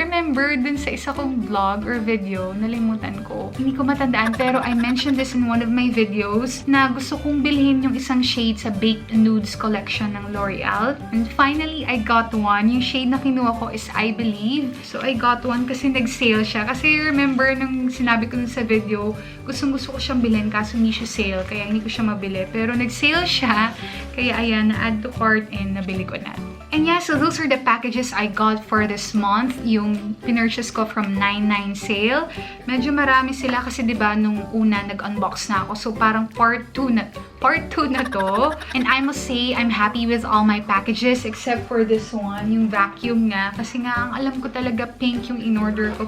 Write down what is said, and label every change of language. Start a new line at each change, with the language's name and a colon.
Filipino: Remember, dun sa isa kong vlog or video, nalimutan ko. Hindi ko matandaan, pero
English: I mentioned this in one of my videos
Filipino: na gusto kong bilhin yung isang shade sa baked nudes collection ng L'Oreal.
English: And finally, I got one.
Filipino: Yung shade na kinuha ko
English: is I Believe. So, I got one
Filipino: kasi nag-sale siya. Kasi remember, nung sinabi ko sa video, gustong-gusto ko siyang bilhin kaso hindi siya sale. Kaya hindi ko siya mabili. Pero nag-sale siya. Kaya ayan, na-add to cart and nabili ko na.
English: And yeah, so those are the packages I got for this month.
Filipino: Yung pinurchase ko from 99 sale. Medyo marami sila kasi diba nung una nag-unbox na ako. So parang part 2 na to.
English: And I must say, I'm happy with all my packages except for this one,
Filipino: yung vacuum nga. Kasi nga, ang alam ko talaga pink yung in-order ko.